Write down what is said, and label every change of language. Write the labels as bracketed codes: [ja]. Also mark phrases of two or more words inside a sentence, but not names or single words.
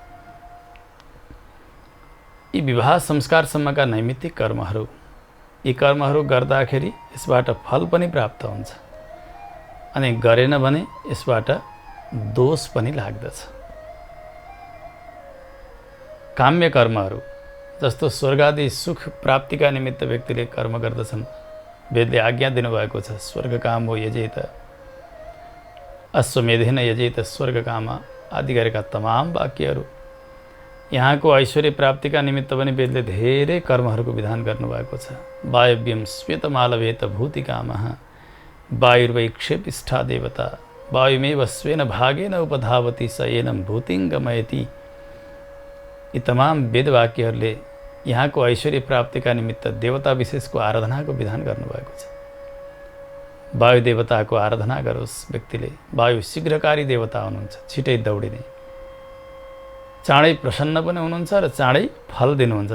[ne] यी विवाह संस्कारसम्मका नैमित्तिक कर्महरू, यी कर्महरू गर्दाखेरि यसबाट फल पनि प्राप्त हुन्छ, अनि गरेन भने यसबाट दोष पनि लाग्दछ। काम्य कर्महरू जस्तो स्वर्गादि सुख प्राप्तिका निमित्त व्यक्तिले कर्म गर्दछन्। वेदले आज्ञा दिनुभएको छ, [sa] स्वर्गकाम हो यजेत, अश्वमेधेन यजेत स्वर्गकाम [ne] आदि गरेका तमाम वाक्यहरू। यहाँको ऐश्वर्य प्राप्तिका निमित्त पनि वेदले धेरै कर्महरूको विधान गर्नुभएको छ। [sa] वायव्यम श्वेतमालवेत भूतिकामः वायुर्वै क्षेपिष्ठा देवता वायुमेव स्वेन भागेन उपधावती स एनं भूतिं गमयति। [ne] यी तमाम वेदवाक्यहरूले यहाँको ऐश्वर्य प्राप्तिका निमित्त देवता विशेषको आराधनाको विधान गर्नुभएको छ। वायु देवताको आराधना गरोस् व्यक्तिले। वायु शीघ्रकारी देवता हुनुहुन्छ, छिटै दौडिने, चाँडै प्रसन्न पनि हुनुहुन्छ र चाँडै फल दिनुहुन्छ।